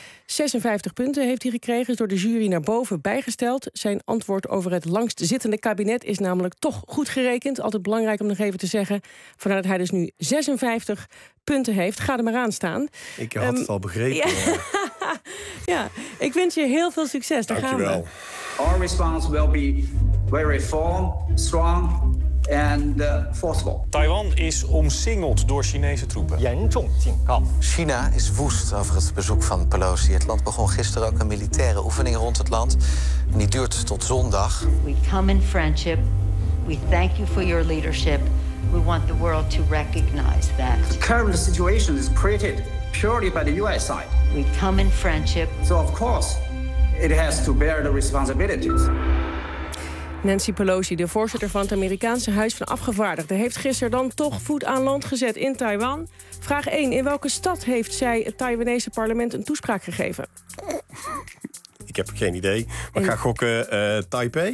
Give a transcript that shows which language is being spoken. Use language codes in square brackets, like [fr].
[nl] 56 punten heeft hij gekregen, is door de jury naar boven bijgesteld. Zijn antwoord over het langstzittende kabinet is namelijk toch goed gerekend. Altijd belangrijk om nog even te zeggen. Vandaar dat hij dus nu 56 punten heeft. Ga er maar aan staan. Ik had het al begrepen. Ja. Ja, ik wens je heel veel succes. Dankjewel. Daar gaan we. [en] Our response will be very firm, strong, and fourth wall. [nl] Taiwan is omsingeld door Chinese troepen. China is woest over het bezoek van Pelosi. Het land begon gisteren ook een militaire oefening rond het land. En die duurt tot zondag. [en] We come in friendship. We thank you for your leadership. We want the world to recognize that. The current situation is created purely by the US side. We come in friendship. So of course, it has to bear the responsibilities. [nl] Nancy Pelosi, de voorzitter van het Amerikaanse Huis van Afgevaardigden, heeft gisteren dan toch voet aan land gezet in Taiwan. Vraag 1. In welke stad heeft zij het Taiwanese parlement een toespraak gegeven? Ik heb geen idee, maar ik ga gokken Taipei.